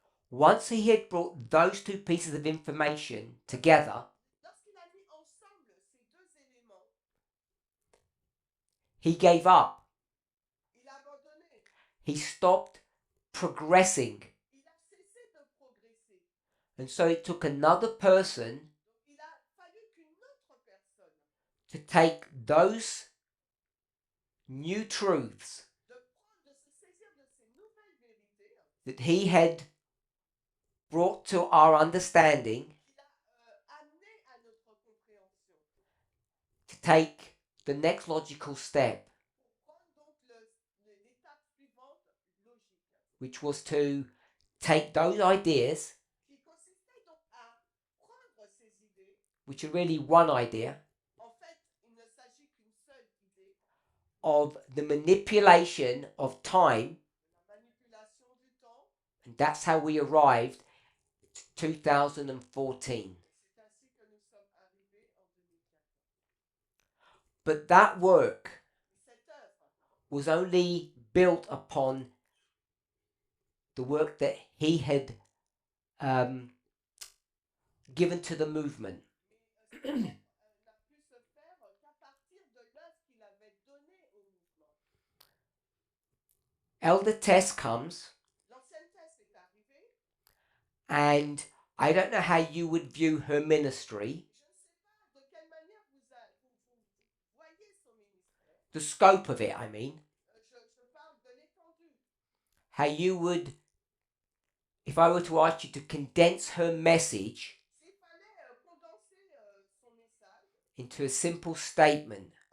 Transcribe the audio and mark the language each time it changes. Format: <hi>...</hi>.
<en>Once he had brought those two pieces of information together,</en> <fr>Lorsqu'il a mis ensemble ces deux éléments,</fr> <en>he gave up.</en> <fr>il a abandonné.</fr> <en>He stopped progressing.</en> <fr>Il a cessé de progresser.</fr> <en>And so it took another person</en> <fr>Donc il a fallu qu'une autre personne</fr> <en>to take those new truths</en> <fr>de se saisir de ces nouvelles vérités</fr> <en>that he had brought to our understanding,</en> <fr>qu'il a amenées à notre compréhension</fr> <en>to take the next logical step,</en> <fr>pour prendre donc l'étape suivante logique,</fr> <en>which was to take those ideas,</en> <fr>qui consistait donc à prendre ces idées.</fr> <en>which are really one idea,</en> <fr>En fait, il ne s'agit qu'une seule idée</fr> <en>of the manipulation of time,</en> <fr>de la manipulation du temps,</fr> <en>and that's how we arrived to 2014.</en> <fr>et c'est ainsi que nous sommes arrivés en 2014.</fr> <en>But that work</en> <fr>Et cette œuvre</fr> <en>was only built upon the work that he had given to the movement.</en> <fr>cette œuvre n'a pu se faire qu'à partir de l'œuvre qu'il avait donnée au mouvement.</fr> <en>Elder Tess comes,</en> <fr>L'ancienne thèse est arrivée.</fr> <en>and I don't know how you would view her ministry,</en> <fr>Je ne sais pas de quelle manière vous voyez son ministère.</fr> <en>the scope of it, I mean,</en> <fr>Je parle de l'étendue.</fr> <en>how you would, if I were to ask you to condense her message</en> <fr>S'il fallait condenser son message</fr> <en>into a simple statement,</en>